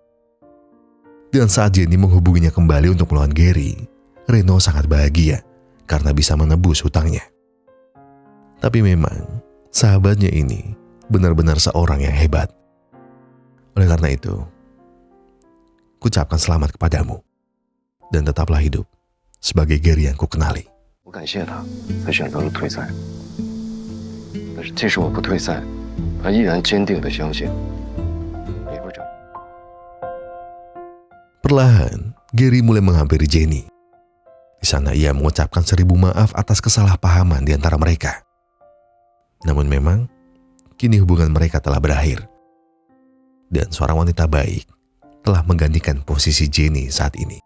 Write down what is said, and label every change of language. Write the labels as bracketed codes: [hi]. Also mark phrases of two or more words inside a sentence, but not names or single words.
[id] Dan saat Jenny menghubunginya kembali untuk melawan Gary, Reno sangat bahagia karena bisa menebus hutangnya. Tapi memang sahabatnya ini benar-benar seorang yang hebat. Oleh karena itu, kucapkan selamat kepadamu dan tetaplah hidup sebagai Gary yang kukenali. [zh] 我感谢他，才选择了退赛。但是即使我不退赛，他依然坚定地相信李会长。 [id] Perlahan, Gary mulai menghampiri Jenny. Di sana ia mengucapkan 1000 maaf atas kesalahpahaman di antara mereka. Namun memang, kini hubungan mereka telah berakhir. Dan seorang wanita baik telah menggantikan posisi Jenny saat ini.